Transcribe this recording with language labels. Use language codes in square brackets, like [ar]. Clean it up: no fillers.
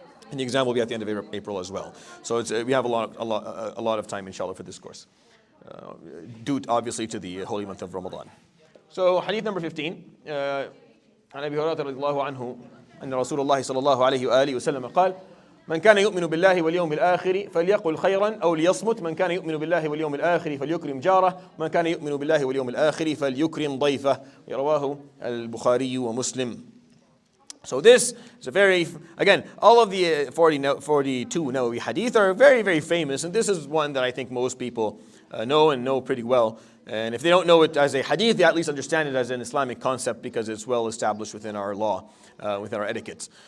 [en] And the exam will be at the end of April as well. So we have a lot of time, inshallah, for this course, due obviously to the holy month of Ramadan. So hadith number 15. [ar] عن أبي هريرة رضي الله عنه أن رسول الله صلى الله عليه وآله وسلم قال: من كان يؤمن بالله واليوم الآخر فليقل خيرا أو ليصمت. من كان يؤمن بالله واليوم الآخر فليكرم جاره. من كان يؤمن بالله واليوم الآخر فليكرم ضيفه. رواه البخاري ومسلم. [en] So this is a very, again, all of the 42 Nawawi hadith are very, very famous, and this is one that I think most people know pretty well. And if they don't know it as a hadith, they at least understand it as an Islamic concept because it's well established within our law, within our etiquettes.